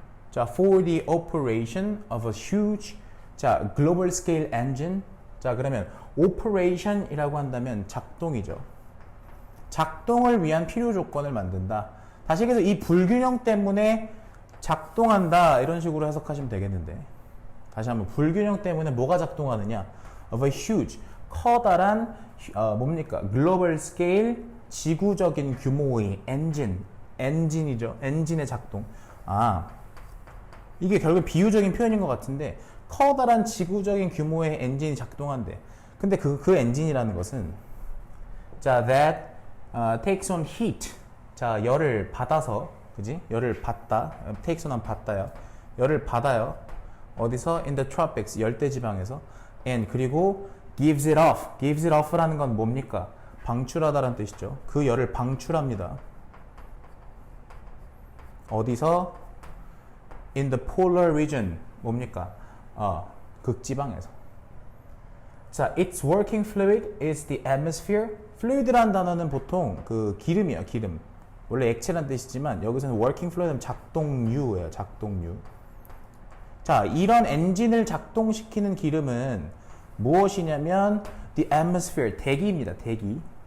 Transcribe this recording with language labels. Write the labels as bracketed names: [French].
[English] 자, for the operation of a huge 자 global scale engine. [Korean] 자, 그러면 operation이라고 한다면 작동이죠. 작동을 위한 필요 조건을 만든다. 다시 얘기해서 이 불균형 때문에 작동한다 이런 식으로 해석하시면 되겠는데 다시 한번 불균형 때문에 뭐가 작동하느냐? [English] of a huge [Korean] 커다란 뭡니까? global scale 지구적인 규모의 엔진이죠. 엔진의 작동. 이게 결국 비유적인 표현인 것 같은데 커다란 지구적인 규모의 엔진이 작동한대. 근데 그 엔진이라는 것은 자 [English] that takes on heat. [Korean] 자, 열을 받아서, 그지? 열을 받다. takes on 받다요. 열을 받아요. 어디서? [English] in the tropics. [Korean] 열대 지방에서. [English] and [Korean] 그리고 [English] gives it off. [Korean] gives it off라는 건 뭡니까? 방출하다라는 뜻이죠. 그 열을 방출합니다. 어디서? [English] in the polar region. [Korean] 뭡니까? 극지방에서. [English] 자, its working fluid is the atmosphere. [Korean] fluid라는 단어는 보통 그 기름이에요, 기름. 원래 액체란 뜻이지만 여기서는 working fluid은 작동유예요, 작동유. 자, 이런 엔진을 작동시키는 기름은 무엇이냐면 [English] the atmosphere, [Korean] 대기입니다, 대기.